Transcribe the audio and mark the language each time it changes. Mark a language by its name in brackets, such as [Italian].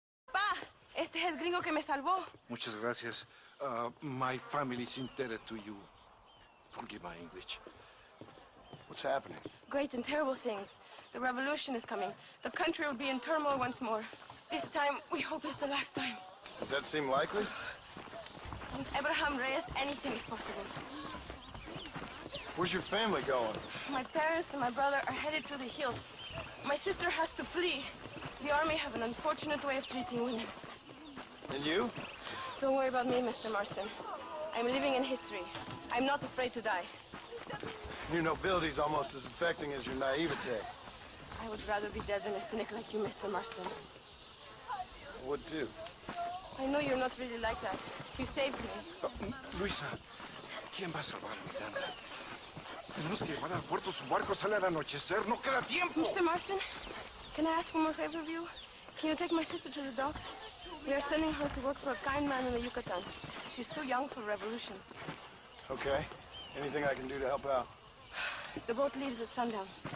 [Spanish] Pa, este es el gringo que me salvó. Muchas gracias. [English] My family is indebted to you. Forgive my English. What's happening? Great and terrible things. The revolution is coming. The country will be in turmoil once more. This time, we hope it's the last time. Does that seem likely? With Abraham Reyes, anything is possible. Where's your family going? My parents and my brother are headed to the hills. My sister has to flee. The army have an unfortunate way of treating women. And you? Don't worry about me, Mr. Marston. I'm living in history. I'm not afraid to die. Your nobility's almost as affecting as your naivete. I would rather be dead than a cynic like you, Mr. Marston. I would too. I know you're not really like that. You saved me. [Spanish] Luisa, ¿quién va a salvar a mi dama? Tenemos que llevar al puerto. Su barco sale al anochecer. No queda tiempo. [English] Mr. Marston, can I ask one more favor of you? Can you take my sister to the docks? We are sending her to work for a kind man in the Yucatan. She's too young for revolution. Okay. Anything I can do to help out? The boat leaves at sundown.